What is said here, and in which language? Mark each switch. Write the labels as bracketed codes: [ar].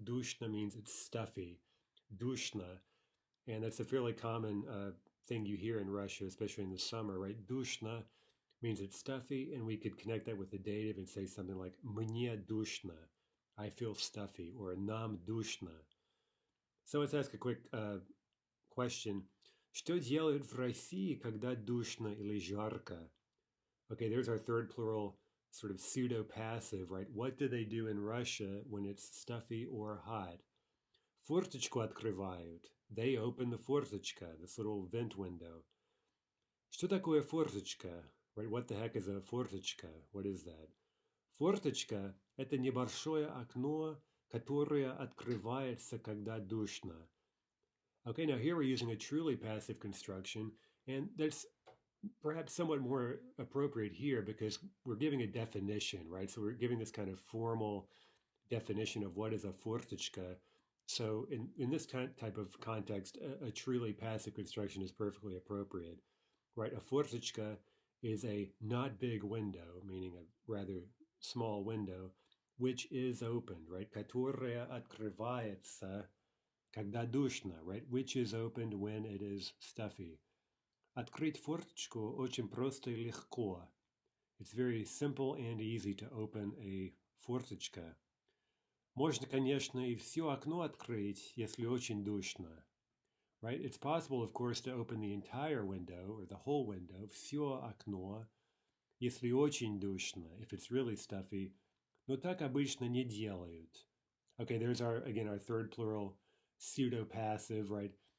[en] Dushna means it's stuffy. Dushna. And that's a fairly common thing you hear in Russia, especially in the summer, right? Dushna means it's stuffy, and we could connect that with the dative and say something like [ru] мне душно, [en] I feel stuffy, or [ru] нам душно. [en] So let's ask a quick question. [ru] Что делают в России, когда душно или жарко? [en] Okay, there's our third plural, sort of pseudo-passive, right? What do they do in Russia when it's stuffy or hot? [ru] Форточку открывают. [en] They open the форточка, this little vent window. [ru] Что такое форточка? [en] Right? What the heck is a форточка? What is that? [ru] Форточка – это небольшое окно, которое открывается, когда душно. [en] Okay, now here we're using a truly passive construction, and that's perhaps somewhat more appropriate here because we're giving a definition, right? So we're giving this kind of formal definition of what is a форточка. So in this type of context, a truly passive construction is perfectly appropriate, right? A форточка is a not big window, meaning a rather small window, which is opened, right? [ru] Которая открывается, когда душно, [en] right? Which is opened when it is stuffy. [ru] Открыть форточку очень просто и легко. [en] It's very simple and easy to open a форточка. [ru] Можно, конечно, и все окно открыть, если очень душно. [en] Right? It's possible, of course, to open the entire window or the whole window, [ru] все окно, если очень душно, [en] if it's really stuffy, [ru] но так обычно не делают. [en] Okay, there's our third plural, pseudo-passive, right?